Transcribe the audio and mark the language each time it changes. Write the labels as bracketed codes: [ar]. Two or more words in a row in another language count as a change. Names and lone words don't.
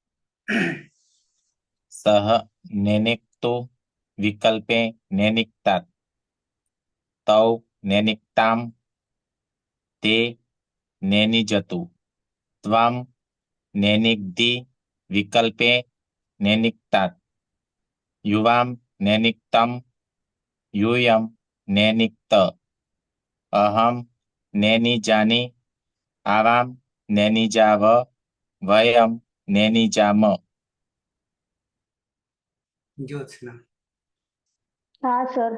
[sa] સહ નેનિક્તો વિકલ્પે નેનિક્તાત, તૌ નેનિક્તામ, તે નેનિજતુ, ત્વમ નેનિગ્ધિ વિકલ્પે નેનિક્તાત, યુવામ નેનિક્તમ यूयम नैनिक्त, अहम नैनिजानि, आवाम नैनिजाव, वयम नैनिजाम. ज्योत्सना. [hi] हाँ सर.